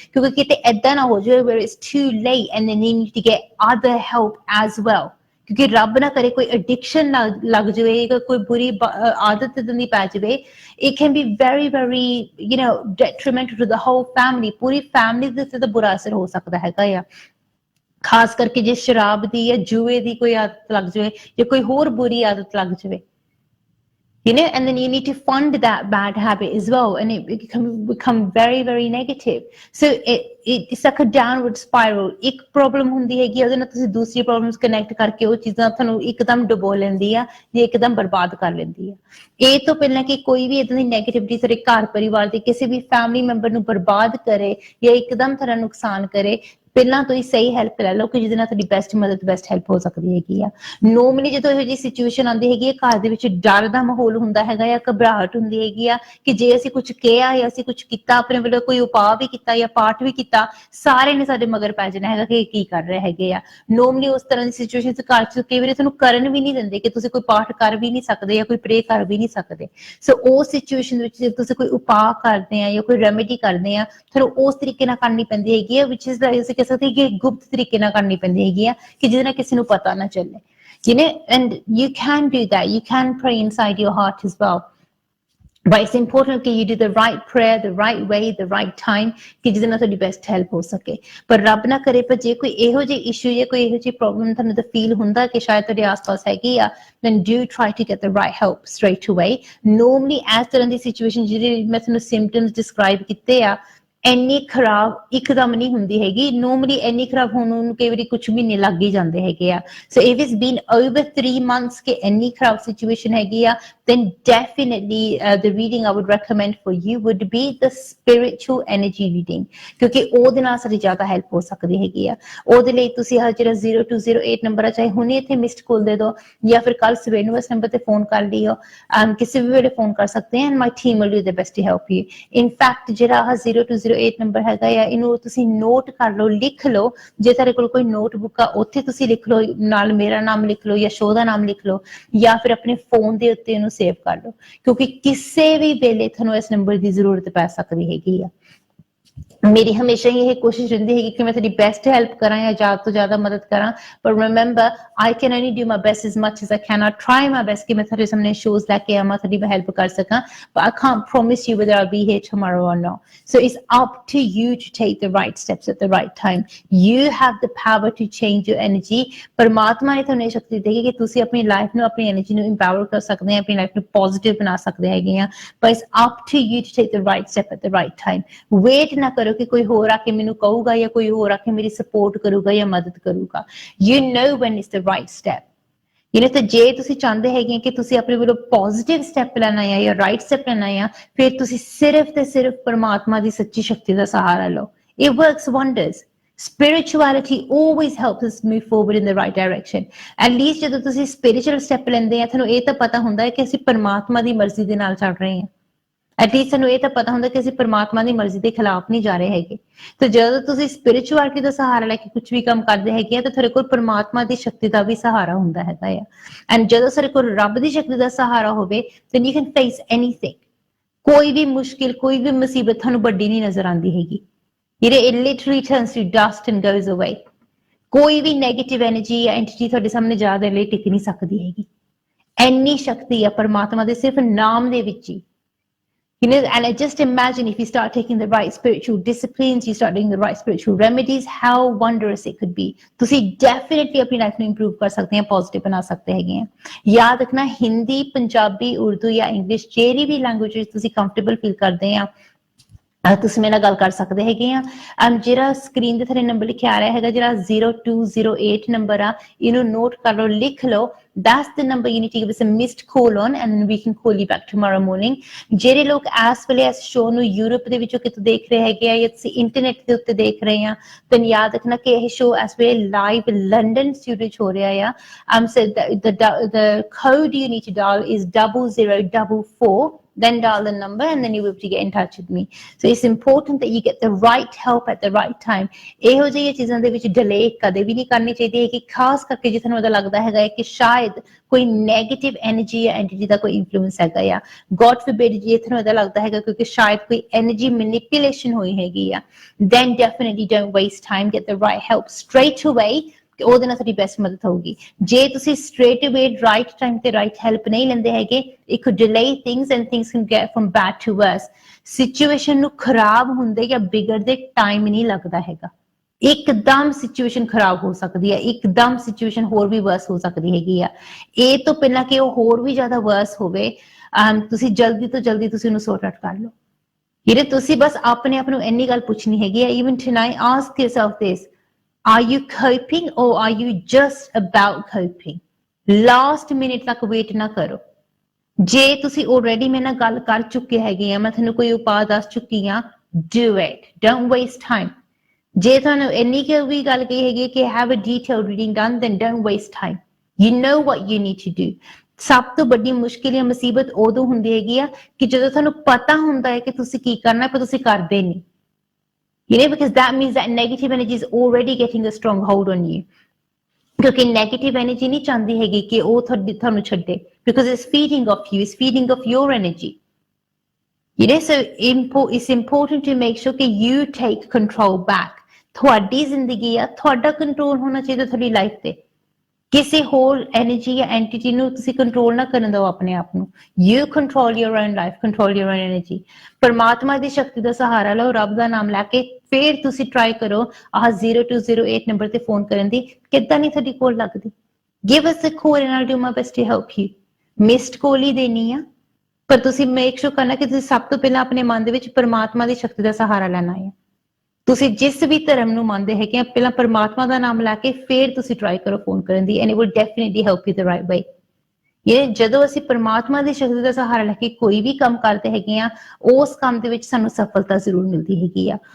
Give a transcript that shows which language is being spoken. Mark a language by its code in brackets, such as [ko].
[pa] ਕਿਉਂਕਿ ਕਿਤੇ ਏਦਾਂ ਨਾ ਹੋ ਜਾਵੇ [en] where it's too late and then you need to get other help as well, [pa] ਕਿਉਂਕਿ ਰੱਬ ਨਾ ਕਰੇ ਕੋਈ ਐਡਿਕਸ਼ਨ ਲੱਗ ਜਾਵੇ, ਕੋਈ ਬੁਰੀ ਆਦਤ ਦੀ ਪੈ ਜਾਵੇ, [en] it can be very very detrimental to the whole family, [pa] Puri family ਦੇ ਉੱਤੇ ਤਾਂ ਬੁਰਾ ਅਸਰ ਹੋ ਸਕਦਾ ਹੈਗਾ ਆ। ਖਾਸ ਕਰਕੇ ਜੇ ਸ਼ਰਾਬ ਦੀ ਜਾਂ ਜੂਏ ਦੀ ਕੋਈ ਆਦਤ ਲੱਗ ਜਾਵੇ ਜਾਂ ਕੋਈ ਹੋਰ ਬੁਰੀ ਆਦਤ ਲੱਗ ਜਾਵੇ, [en] and then you need to fund that bad habit as well, and it can become very very negative. So it's like a downward spiral. [pa] ਇੱਕ ਪ੍ਰੋਬਲਮ ਹੁੰਦੀ ਹੈਗੀ, ਉਹਦੇ ਨਾਲ ਤੁਸੀਂ ਦੂਸਰੀ ਪ੍ਰੋਬਲਮਸ ਕਨੈਕਟ ਕਰਕੇ ਉਹ ਚੀਜ਼ਾਂ ਤੁਹਾਨੂੰ ਇੱਕਦਮ ਡੁਬੋ ਲੈਂਦੀ ਆ ਜਾਂ ਇੱਕਦਮ ਬਰਬਾਦ ਕਰ ਲੈਂਦੀ ਆ। ਇਹ ਤੋਂ ਪਹਿਲਾਂ ਕਿ ਕੋਈ ਵੀ ਏਦਾਂ ਦੀ ਨੈਗੇਟਿਵਿਟੀ ਸਾਡੇ ਘਰ ਪਰਿਵਾਰ ਦੇ ਕਿਸੇ ਵੀ ਫੈਮਿਲੀ ਮੈਂਬਰ ਨੂੰ ਬਰਬਾਦ ਕਰੇ ਜਾਂ ਇੱਕਦਮ ਤੁਹਾਡਾ ਨੁਕਸਾਨ ਕਰੇ, ਪਹਿਲਾਂ ਤੋਂ ਹੀ ਸਹੀ ਹੈਲਪ ਲੈ ਲਓ ਕਿ ਜਿਹਦੇ ਨਾਲ ਤੁਹਾਡੀ ਬੈਸਟ ਮਦਦ ਬੈਸਟ ਹੈਲਪ ਹੋ ਸਕਦੀ ਹੈਗੀ ਆ। ਨੋਰਮਲੀ ਜਦੋਂ ਇਹੋ ਜਿਹੀ ਸਿਚੁਏਸ਼ਨ ਆਉਂਦੀ ਹੈਗੀ ਹੈ, ਘਰ ਦੇ ਵਿੱਚ ਡਰ ਦਾ ਮਾਹੌਲ ਹੁੰਦਾ ਹੈਗਾ ਜਾਂ ਘਬਰਾਹਟ ਹੁੰਦੀ ਹੈਗੀ ਆ ਕਿ ਜੇ ਅਸੀਂ ਕੁਝ ਕਿਹਾ ਜਾਂ ਅਸੀਂ ਕੁਝ ਕੀਤਾ, ਆਪਣੇ ਵੱਲੋਂ ਕੋਈ ਉਪਾਅ ਵੀ ਕੀਤਾ ਜਾਂ ਪਾਠ ਵੀ ਕੀਤਾ, ਸਾਰੇ ਨੇ ਸਾਡੇ ਮਗਰ ਪੈ ਜਾਣਾ ਹੈਗਾ ਕਿ ਕੀ ਕਰ ਰਹੇ ਹੈਗੇ ਆ। ਨੋਰਮਲੀ ਉਸ ਤਰ੍ਹਾਂ ਦੀ ਸਿਚੁਏਸ਼ਨ ਘਰ 'ਚ ਕਈ ਵਾਰੀ ਤੁਹਾਨੂੰ ਕਰਨ ਵੀ ਨਹੀਂ ਦਿੰਦੇ ਕਿ ਤੁਸੀਂ ਕੋਈ ਪਾਠ ਕਰ ਵੀ ਨਹੀਂ ਸਕਦੇ ਜਾਂ ਕੋਈ ਪ੍ਰੇ ਕਰ ਵੀ ਨਹੀਂ ਸਕਦੇ। ਸੋ ਉਸ ਸਿਚੁਏਸ਼ਨ ਵਿੱਚ ਜੇ ਤੁਸੀਂ ਕੋਈ ਉਪਾਅ ਕਰਦੇ ਆ ਜਾਂ ਕੋਈ ਰੈਮੇਡੀ ਕਰਦੇ ਆ, ਤੁਹਾਨੂੰ ਉਸ ਤਰੀਕੇ ਨਾਲ ਕਰਨੀ ਪੈਂਦੀ ਹੈਗੀ ਆ, [en] which is like [pa] ਕਹਿ ਸਕਦੇ ਕਿ ਗੁਪਤ ਤਰੀਕੇ ਨਾਲ ਕਰਨੀ ਪੈਂਦੀ ਹੈਗੀ ਆ ਕਿ ਜਿਹਦੇ ਨਾਲ ਕਿਸੇ ਨੂੰ ਪਤਾ ਨਾ ਚੱਲੇ। [en] And you can do that, you can pray inside your heart as well, but it's important that you do the right prayer, the right way, the right time, [pa] ਕਿ ਜਿਹਦੇ ਨਾਲ ਤੁਹਾਡੀ ਬੈਸਟ ਹੈਲਪ ਹੋ ਸਕੇ। ਪਰ ਰੱਬ ਨਾ ਕਰੇ ਪਰ ਜੇ ਕੋਈ ਇਹੋ ਜਿਹੀ ਇਸ਼ੂ ਜਾਂ ਕੋਈ ਇਹੋ ਜਿਹੀ ਪ੍ਰੋਬਲਮ ਤੁਹਾਨੂੰ ਤਾਂ ਫੀਲ ਹੁੰਦਾ ਕਿ ਸ਼ਾਇਦ ਤੁਹਾਡੇ ਆਸ-ਪਾਸ ਹੈਗੀ ਆ, [en] then do try to get the right help straight away. [pa] Normally ਇਸ ਤਰ੍ਹਾਂ ਦੀ ਸਿਚੁਏਸ਼ਨ ਜਿਹੜੇ ਮੈਂ ਤੁਹਾਨੂੰ ਸਿੰਪਟਮਸ ਡਿਸਕ੍ਰਾਈਬ ਕੀਤੇ ਆ, ਇੰਨੀ ਖਰਾਬ ਇੱਕਦਮ ਨਹੀਂ ਹੁੰਦੀ ਹੈਗੀ। ਨੋਰਮਲੀ ਇੰਨੀ ਖਰਾਬ ਹੋਣ ਨੂੰ ਕਈ ਵਾਰੀ ਕੁਝ ਮਹੀਨੇ ਲੱਗ ਹੀ ਜਾਂਦੇ ਹੈਗੇ ਆ। [en] so if it's been over 3 months [pa] ਕਿ ਇੰਨੀ ਖਰਾਬ ਸਿਚੁਏਸ਼ਨ ਹੈਗੀ ਆ, [en] then definitely the reading I would recommend for you would be the spiritual energy reading, [pa] ਕਿਉਂਕਿ ਉਹਦੇ ਨਾਲ ਸਾਡੀ ਜ਼ਿਆਦਾ ਹੈਲਪ ਹੋ ਸਕਦੀ ਹੈਗੀ ਆ। ਉਹਦੇ ਲਈ ਤੁਸੀਂ ਆਹ ਜਿਹੜਾ 0208 ਨੰਬਰ ਆ, ਚਾਹੇ ਹੁਣੇ ਇੱਥੇ ਮਿਸਡ ਕਾਲ ਦੇ ਦਿਓ ਜਾਂ ਫਿਰ ਕੱਲ ਸਵੇਰ ਨੂੰ ਇਸ ਨੰਬਰ ਤੇ ਫੋਨ ਕਰ ਲਿਓ, ਕਿਸੇ ਵੀ ਵੇਲੇ ਫੋਨ ਕਰ ਸਕਦੇ ਆ, [en] and my team will do their best to help you. In fact [pa] ਜਿਹੜਾ ਆਹ 0208 0908 ਨੰਬਰ ਹੈਗਾ ਆ, ਇਹਨੂੰ ਤੁਸੀਂ ਨੋਟ ਕਰ ਲਓ, ਲਿਖ ਲਓ। ਜੇ ਤੁਹਾਡੇ ਕੋਲ ਕੋਈ ਨੋਟਬੁੱਕ ਆ ਉੱਥੇ ਤੁਸੀਂ ਲਿਖ ਲਓ, ਨਾਲ ਮੇਰਾ ਨਾਮ ਲਿਖ ਲਓ ਜਾਂ ਸ਼ੋਅ ਦਾ ਨਾਮ ਲਿਖ ਲਓ, ਜਾਂ ਫਿਰ ਆਪਣੇ ਫੋਨ ਦੇ ਉੱਤੇ ਇਹਨੂੰ ਸੇਵ ਕਰ ਲਓ, ਕਿਉਂਕਿ ਕਿਸੇ ਵੀ ਵੇਲੇ ਤੁਹਾਨੂੰ ਇਸ ਨੰਬਰ ਦੀ ਜ਼ਰੂਰਤ ਪੈ ਸਕਦੀ ਹੈਗੀ ਆ। ਮੇਰੀ ਹਮੇਸ਼ਾ ਹੀ ਇਹ ਕੋਸ਼ਿਸ਼ ਰਹਿੰਦੀ ਹੈਗੀ ਕਿ ਮੈਂ ਤੁਹਾਡੀ ਬੈਸਟ ਹੈਲਪ ਕਰਾਂ ਜਾਂ ਜ਼ਿਆਦਾ ਤੋਂ ਜ਼ਿਆਦਾ ਮਦਦ ਕਰਾਂ, ਪਰ [en] Remember I can only do my best as much as I can. I try my best [pa] ਕਿ ਮੈਂ ਤੁਹਾਡੇ ਸਾਹਮਣੇ ਸ਼ੋਜ਼ ਲੈ ਕੇ ਆਵਾਂ, ਤੁਹਾਡੀ ਮੈਂ ਹੈਲਪ ਕਰ ਸਕਾਂ, [en] but I can't promise you whether I'll be here tomorrow or not. So it's up to you to take the right steps at the right time. You have the power to change your energy. [pa] ਪਰਮਾਤਮਾ ਨੇ ਤੁਹਾਨੂੰ ਇਹ ਸ਼ਕਤੀ ਦਿੱਤੀ ਕਿ ਤੁਸੀਂ ਆਪਣੀ life ਨੂੰ, ਆਪਣੀ ਐਨਰਜੀ ਨੂੰ ਇੰਪਾਵਰ ਕਰ ਸਕਦੇ ਆ, ਆਪਣੀ ਲਾਈਫ ਨੂੰ ਪੋਜ਼ਿਟਿਵ ਬਣਾ ਸਕਦੇ ਹੈਗੇ ਆ, [en] but it's up to you to take the right step at the right time. [pa] Wait ਨਾ ਕਰੋ ਕਿ ਕੋਈ ਹੋਰ ਆ ਕੇ ਮੈਨੂੰ ਕਹੂਗਾ ਜਾਂ ਕੋਈ ਹੋਰ ਆ ਕੇ ਮੇਰੀ ਸਪੋਰਟ ਕਰੂਗਾ ਜਾਂ ਮਦਦ ਕਰੂਗਾ। [en] You know when it's the right step. [pa] ਤੇ ਜੇ ਤੁਸੀਂ ਚਾਹੁੰਦੇ ਹੈਗੇ ਕਿ ਤੁਸੀਂ ਆਪਣੇ ਵੱਲੋਂ ਪੋਜ਼ਿਟਿਵ ਸਟੈਪ ਲੈਣਾ ਆ ਜਾਂ ਰਾਈਟ ਸਟੈਪ ਲੈਣਾ ਆ, ਫਿਰ ਤੁਸੀਂ ਸਿਰਫ ਤੇ ਸਿਰਫ ਪਰਮਾਤਮਾ ਦੀ ਸੱਚੀ ਸ਼ਕਤੀ ਦਾ ਸਹਾਰਾ ਲਓ। [en] It works wonders. Spirituality always helps us move forward in the right direction. At least [pa] ਜਦੋਂ ਤੁਸੀਂ spiritual step ਲੈਂਦੇ ਆ, ਤੁਹਾਨੂੰ ਇਹ ਤਾਂ ਪਤਾ ਹੁੰਦਾ ਹੈ ਕਿ ਅਸੀਂ ਪਰਮਾਤਮਾ ਦੀ ਮਰਜ਼ੀ ਦੇ ਨਾਲ ਚੱਲ ਰਹੇ ਹਾਂ। ਐਟਲੀਸਟ ਸਾਨੂੰ ਇਹ ਤਾਂ ਪਤਾ ਹੁੰਦਾ ਕਿ ਅਸੀਂ ਪਰਮਾਤਮਾ ਦੀ ਮਰਜ਼ੀ ਦੇ ਖਿਲਾਫ ਨਹੀਂ ਜਾ ਰਹੇ ਹੈਗੇ। ਤੇ ਜਦੋਂ ਤੁਸੀਂ ਸਪਿਰਿਚੁਅਲਿਟੀ ਦਾ ਸਹਾਰਾ ਲੈ ਕੇ ਕੁਝ ਵੀ ਕੰਮ ਕਰਦੇ ਹੈਗੇ ਆ, ਤਾਂ ਤੁਹਾਡੇ ਕੋਲ ਪਰਮਾਤਮਾ ਦੀ ਸ਼ਕਤੀ ਦਾ ਵੀ ਸਹਾਰਾ ਹੁੰਦਾ ਹੈਗਾ ਆ। ਐਂਡ ਜਦੋਂ ਸਾਡੇ ਕੋਲ ਰੱਬ ਦੀ ਸ਼ਕਤੀ ਦਾ ਸਹਾਰਾ ਹੋਵੇ, [en] then you can face anything. [pa] ਕੋਈ ਵੀ ਮੁਸ਼ਕਿਲ, ਕੋਈ ਵੀ ਮੁਸੀਬਤ ਤੁਹਾਨੂੰ ਵੱਡੀ ਨਹੀਂ ਨਜ਼ਰ ਆਉਂਦੀ ਹੈਗੀ। [en] It literally turns to dust and goes away. [pa] ਕੋਈ ਵੀ ਨੈਗੇਟਿਵ ਐਨਰਜੀ ਜਾਂ ਐਂਟੀਟੀ ਤੁਹਾਡੇ ਸਾਹਮਣੇ ਜ਼ਿਆਦਾ ਲਈ ਟਿਕ ਨਹੀਂ ਸਕਦੀ ਹੈਗੀ। ਇੰਨੀ ਸ਼ਕਤੀ ਆ ਪਰਮਾਤਮਾ ਦੇ ਸਿਰਫ ਨਾਮ ਦੇ ਵਿੱਚ ਹੀ। [en] And I just imagine if you start taking the right spiritual disciplines, you start doing the right spiritual remedies, how wondrous it could be. [pa] ਤੁਸੀਂ definitely ਆਪਣੀ ਲਾਈਫ ਨੂੰ ਇੰਪਰੂਵ ਕਰ ਸਕਦੇ ਆ, ਪੋਜ਼ਿਟਿਵ ਬਣਾ ਸਕਦੇ ਹੈਗੇ ਆ। ਯਾਦ ਰੱਖਣਾ, ਹਿੰਦੀ, ਪੰਜਾਬੀ, ਉਰਦੂ ਜਾਂ ਇੰਗਲਿਸ਼ ਜਿਹੜੀ ਵੀ ਲੈਂਗੁਏਜ ਵਿੱਚ ਤੁਸੀਂ ਕੰਫਰਟੇਬਲ ਫੀਲ ਕਰਦੇ ਆ, ਤੁਸੀਂ ਮੇਰੇ ਨਾਲ ਗੱਲ ਕਰ ਸਕਦੇ ਹੈਗੇ ਆ। ਜਿਹੜਾ ਸਕਰੀਨ ਦੇ ਥੱਲੇ ਨੰਬਰ ਲਿਖਿਆ ਆ ਰਿਹਾ ਹੈਗਾ, ਜਿਹੜਾ 0208 ਨੰਬਰ ਆ, ਇਹਨੂੰ ਨੋਟ ਕਰ ਲਓ, ਲਿਖ ਲਓ। [en] That's the number you need to give us a missed call on, and then we can call you back tomorrow morning. [pa] ਜਿਹੜੇ ਲੋਕ ਇਸ ਵੇਲੇ ਇਸ ਸ਼ੋਅ ਨੂੰ ਯੂਰਪ ਦੇ ਵਿੱਚੋਂ ਕਿਤੋਂ ਦੇਖ ਰਹੇ ਹੈਗੇ ਆ ਜਾਂ ਤੁਸੀਂ ਇੰਟਰਨੈਟ ਦੇ ਉੱਤੇ ਦੇਖ ਰਹੇ ਆ, ਤਾਂ ਯਾਦ ਰੱਖਣਾ ਕਿ ਇਹ ਸ਼ੋਅ ਇਸ ਵੇਲੇ ਲਾਈਵ ਲੰਡਨ ਸਟੂਡੀਓ 'ਚ ਹੋ ਰਿਹਾ ਆ। [en] So the code you need to dial is 0044. Then dial the number and then you'll be able to get in touch with me. So it's important that you get the right help at the right time. [pa] ਇਹੋ ਜਿਹੀਆਂ ਚੀਜ਼ਾਂ ਦੇ ਵਿੱਚ delay ਕਦੇ ਵੀ ਨਹੀਂ ਕਰਨੀ ਚਾਹੀਦੀ ਹੈ, ਕਿ ਖਾਸ ਕਰਕੇ ਜੇ ਤੁਹਾਨੂੰ ਉਹਦਾ ਲੱਗਦਾ ਹੈਗਾ ਕਿ ਸ਼ਾਇਦ ਕੋਈ ਨੈਗੇਟਿਵ ਐਨਰਜੀ ਜਾਂ ਐਂਟੀਟੀ ਦਾ ਕੋਈ ਇਨਫਲੂਐਂਸ ਹੈਗਾ ਆ। [en] God forbid, [pa] ਜੇ ਤੁਹਾਨੂੰ ਉਹਦਾ ਲੱਗਦਾ ਹੈਗਾ ਕਿਉਂਕਿ ਸ਼ਾਇਦ ਕੋਈ ਐਨਰਜੀ ਮੈਨੀਪੂਲੇਸ਼ਨ ਹੋਈ ਹੈਗੀ ਆ, [en] then definitely don't waste time. Get the right help straight away. [pa] ਉਹਦੇ ਨਾਲ ਸਾਡੀ ਬੈਸਟ ਮਦਦ ਹੋਊਗੀ। ਜੇ ਤੁਸੀਂ ਸਟ੍ਰੇਟ ਅਵੇ ਰਾਈਟ ਟਾਈਮ ਤੇ ਰਾਈਟ ਹੈਲਪ ਨਹੀਂ ਲੈਂਦੇ ਹੈਗੇ, [en] It could delay things and things can get from bad to worse. [pa] Situation ਨੂੰ ਖਰਾਬ ਹੁੰਦੇ ਜਾਂ ਵਿਗੜਦੇ ਟਾਈਮ ਨਹੀਂ ਲੱਗਦਾ ਹੈਗਾ। ਇੱਕਦਮ ਸਿਚੁਏਸ਼ਨ ਖਰਾਬ ਹੋ ਸਕਦੀ ਹੈ, ਇੱਕਦਮ ਸਿਚੁਏਸ਼ਨ ਹੋਰ ਵੀ ਵਰਸ ਹੋ ਸਕਦੀ ਹੈਗੀ ਆ। ਇਹ ਤੋਂ ਪਹਿਲਾਂ ਕਿ ਉਹ ਹੋਰ ਵੀ ਜ਼ਿਆਦਾ ਵਰਸ ਹੋਵੇ, ਤੁਸੀਂ ਜਲਦੀ ਤੋਂ ਜਲਦੀ ਤੁਸੀਂ ਉਹਨੂੰ ਸੌਰਟ ਆਊਟ ਕਰ ਲਓ। ਤੁਸੀਂ ਬਸ ਆਪਣੇ ਆਪ ਨੂੰ ਇੰਨੀ ਗੱਲ ਪੁੱਛਣੀ ਹੈਗੀ ਆ, [en] even tonight ask yourself this. Are you coping or are you just about coping? Last minute [pa] ਤੱਕ ਵੇਟ ਨਾ ਕਰੋ। ਜੇ ਤੁਸੀਂ already ਮੇਰੇ ਨਾਲ ਗੱਲ ਕਰ ਚੁੱਕੇ ਹੈਗੇ ਆ, ਮੈਂ ਤੁਹਾਨੂੰ ਕੋਈ ਉਪਾਅ ਦੱਸ ਚੁੱਕੀ ਆ, [en] do it. Don't waste time. [pa] ਜੇ ਤੁਹਾਨੂੰ ਇੰਨੀ ਕਿ ਵੀ ਗੱਲ ਕਹੀ ਹੈਗੀ ਕਿ [en] have a detailed reading done, then don't waste time. You know what you need to do. [pa] ਸਭ ਤੋਂ ਵੱਡੀ ਮੁਸ਼ਕਿਲ ਜਾਂ ਮੁਸੀਬਤ ਉਦੋਂ ਹੁੰਦੀ ਹੈਗੀ ਆ ਕਿ ਜਦੋਂ ਤੁਹਾਨੂੰ ਪਤਾ ਹੁੰਦਾ ਹੈ ਕਿ ਤੁਸੀਂ ਕੀ ਕਰਨਾ, ਪਰ ਤੁਸੀਂ ਕਰਦੇ ਨਹੀਂ। [en] Because that means that negative energy is already getting a strong hold on you. [pa] ਕਿਉਂਕਿ ਨੈਗੇਟਿਵ ਐਨਰਜੀ ਨਹੀਂ ਚਾਹੁੰਦੀ ਹੈਗੀ ਕਿ ਉਹ ਤੁਹਾਨੂੰ ਛੱਡੇ, [en] because it's feeding off you, it's feeding off your energy. So it's important to make sure ਕਿ you take control back. [pa] ਤੁਹਾਡੀ ਜ਼ਿੰਦਗੀ ਆ, ਤੁਹਾਡਾ ਕੰਟਰੋਲ ਹੋਣਾ ਚਾਹੀਦਾ ਤੁਹਾਡੀ ਲਾਈਫ ਤੇ। ਕਿਸੇ ਹੋਰ ਐਨਰਜੀ ਜਾਂ ਐਂਟੀਟੀ ਨੂੰ ਤੁਸੀਂ ਕੰਟਰੋਲ ਨਾ ਕਰਨ ਦਿਓ ਆਪਣੇ ਆਪ ਨੂੰ। [en] You control your own life, control your own energy. [pa] ਪਰਮਾਤਮਾ ਦੀ ਸ਼ਕਤੀ ਦਾ ਸਹਾਰਾ ਲਓ, ਰੱਬ ਦਾ ਨਾਮ ਲੈ ਕੇ ਫਿਰ ਤੁਸੀਂ ਟਰਾਈ ਕਰੋ 0208 ਨੰਬਰ ਤੇ ਫੋਨ ਕਰਨ ਦੀ। ਕਿੱਦਾਂ ਨਹੀਂ ਤੁਹਾਡੀ ਕੋਲ ਲੱਗਦੀ? [en] Give us a call and I'll do my best to help you. [pa] Missed ਕੋਲ ਹੀ ਦੇਣੀ ਆ, ਪਰ ਤੁਸੀਂ [en] make sure [pa] ਕਰਨਾ ਕਿ ਤੁਸੀਂ ਸਭ ਤੋਂ ਪਹਿਲਾਂ ਆਪਣੇ ਮਨ ਦੇ ਵਿੱਚ ਪਰਮਾਤਮਾ ਦੀ ਸ਼ਕਤੀ ਦਾ ਸਹਾਰਾ ਲੈਣਾ ਹੈ। ਤੁਸੀਂ ਜਿਸ ਵੀ ਧਰਮ ਨੂੰ ਮੰਨਦੇ ਹੈਗੇ ਆ, ਪਹਿਲਾਂ ਪਰਮਾਤਮਾ ਦਾ ਨਾਮ ਲੈ ਕੇ ਫਿਰ ਤੁਸੀਂ ਟਰਾਈ ਕਰੋ ਫੋਨ ਕਰਨ ਦੀ, [en] and it will definitely help you the right way. [pa] ਇਹ ਜਦੋਂ ਅਸੀਂ ਪਰਮਾਤਮਾ ਦੀ ਸ਼ਕਤੀ ਦਾ ਸਹਾਰਾ ਲੈ ਕੇ ਕੋਈ ਵੀ ਕੰਮ ਕਰਦੇ ਹੈਗੇ ਆ, ਉਸ ਕੰਮ ਦੇ ਵਿੱਚ ਸਾਨੂੰ ਸਫਲਤਾ ਜ਼ਰੂਰ ਮਿਲਦੀ ਹੈਗੀ ਆ।